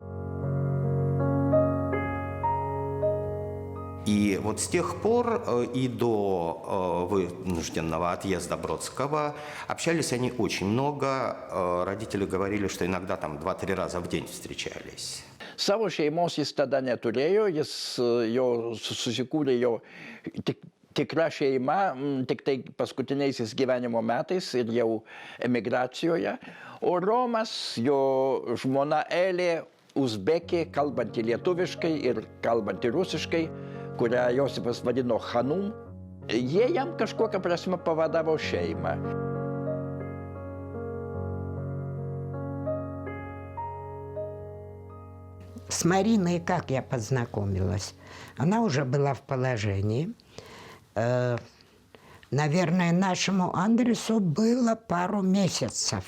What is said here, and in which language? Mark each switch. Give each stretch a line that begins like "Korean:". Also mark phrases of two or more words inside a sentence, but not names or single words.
Russian: И вот с тех пор и до вынужденного отъезда Бродского общались они очень много. Родители говорили, что иногда там 2-3 раза в день встречались.
Lithuanian: Savo šeimos jis tada neturėjo, jo susikūrė jo tikra šeima, tik tai paskutiniaisiais gyvenimo metais ir jau emigracijoje. O Romas, jo žmona Elė, uzbekė, kalbanti lietuviškai ir kalbanti rusiškai, kurią Josifas vadino Hanum, jie jam kažkokią prasme pavadavo šeimą.
Russian: С Мариной как я познакомилась? Она уже была в положении. Наверное, нашему адресу было пару месяцев.